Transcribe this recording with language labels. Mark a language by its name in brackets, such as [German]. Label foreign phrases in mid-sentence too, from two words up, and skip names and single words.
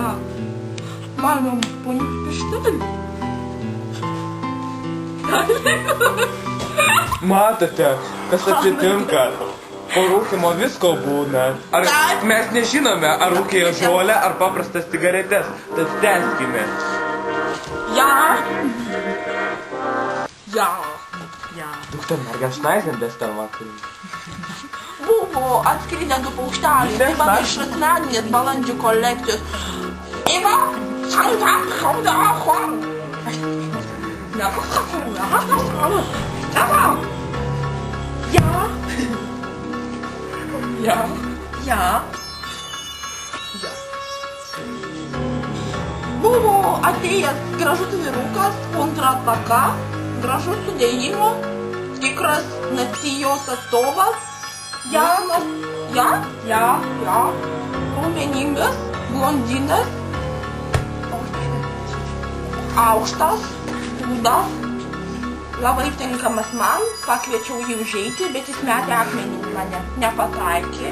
[Lithuanian] Mano ponios pirštelės. Matote, kas atsitinka? Po rūkymo visko būna. Ar mes nežinome, ar rūkėjo žolę, ar paprastas cigaretes. Tad tęskime. [German] Ja. Ja. Ja. Doktor, mergam šnaizėm des tą vakarį. [Lithuanian] Buvo atskridę du paukšteliai. Tai mano iš asmeninės balandžių kolekcijos. [German] Eva, Ja. Ja. Ja. Ja. [Lithuanian] Buvo atėjęs gražus vyrukas, kontrataka, gražus sudėjimo, tikras nacijos atstovas, jaunas, ja, raumeningas, blondinas, aukštas, rūdas, labai tinkamas man, pakviečiau jį užeiti, bet jis metė akmenį į mane, nepataikė.